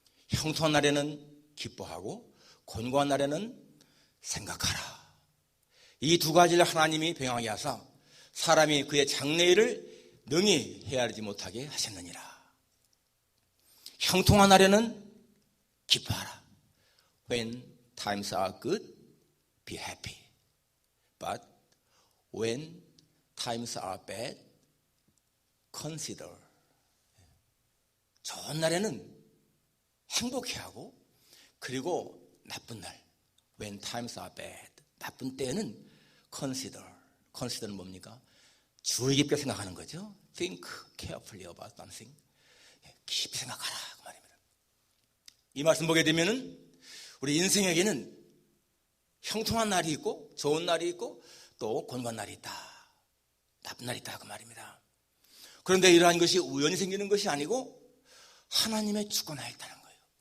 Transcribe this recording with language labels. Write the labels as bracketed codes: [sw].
[ko] 형통한 날에는 기뻐하고 곤고한 날에는 생각하라. 이 두 가지를 하나님이 병하게 하사 사람이 그의 장래일을 능히 헤아리지 못하게 하셨느니라. 형통한 날에는 기뻐하라. [en] When times are good, be happy. But when times are bad, consider. [ko] 좋은 날에는 행복해하고 그리고 나쁜 날, [en] when times are bad, [ko] 나쁜 때에는 consider. consider는 뭡니까? 주의 깊게 생각하는 거죠. [en] Think carefully about something. [ko] 깊이 생각하라 그 말입니다. 이 말씀 보게 되면은 우리 인생에게는 형통한 날이 있고 좋은 날이 있고 또 곤고한 날이 있다. 나쁜 날이 있다 그 말입니다. 그런데 이러한 것이 우연히 생기는 것이 아니고 하나님의 주권하에 있다는 거예요.